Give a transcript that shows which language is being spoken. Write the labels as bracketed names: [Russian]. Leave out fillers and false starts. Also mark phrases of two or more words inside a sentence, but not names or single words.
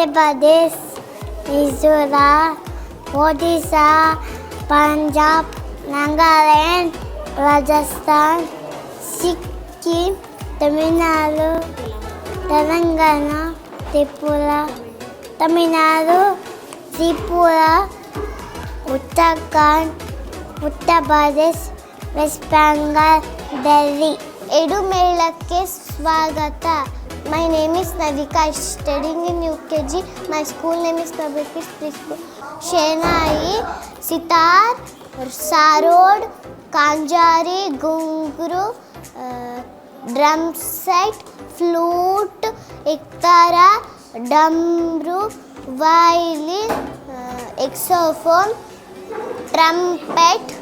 [English] Pradesh, Mizoram, Odisha, Punjab, Nagaland, Rajasthan, Sikkim, Tamil Nadu, Telangana, Tripura, Tamil Nadu, Tripura, Uttarakhand, Uttar Pradesh, West Bengal, Delhi. Edumelake Swagata. My name is Navika. I'm studying in UKG. My school name is Mebel Kids Preschool. Shenai, Sitar, Sarod, Kanjari, Gunguru, drum set, flute, iktara, damru, violin, saxophone, trumpet,